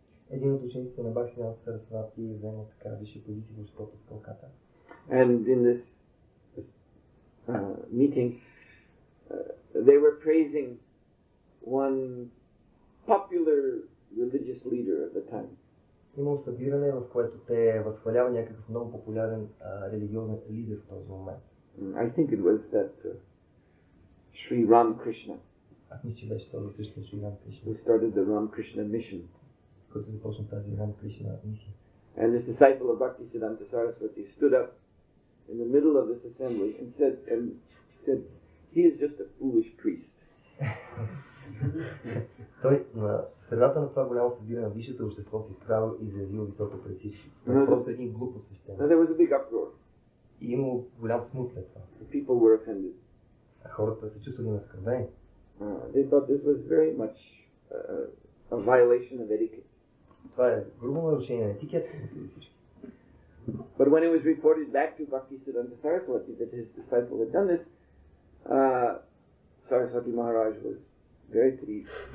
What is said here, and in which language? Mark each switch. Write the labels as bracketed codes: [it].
[bg] Един от учениците на Бхактисиданта Сарасвати взема така висша позиция в обществото в Калката. [en] And in this meeting, they were praising one popular religious leader at the time. [bg] Имало събиране, в което те възхваляват някакъв много популярен религиозен лидер в този момент. [en] I think it was that Sri Ramakrishna. [bg] Аз мисля, че беше този същия Шри Рамакришна. [en] Who started the Ramakrishna mission. [bg] Който започна тази Рамакришна мисия. [en] And this disciple of Bhaktisiddhanta Saraswati stood up in the middle of this assembly and said, he is just a foolish priest. [bg] Той на средата на това голямо събиране на висшето общество си изправил и заявил високо пред всички. Това е просто един глупо свещен. [en] There was a big uproar. [bg] И имало голям смут след това. [en] People were offended. [bg] А хората се чувствали наскърбени. [en] They thought this was very much a violation of etiquette. [bg] Това е грубо нарушение на етикета, мислили всички. [en] But when it was reported back to Bhaktisiddhanta Saraswati that his disciple had done this, Saraswati Maharaj was very pleased.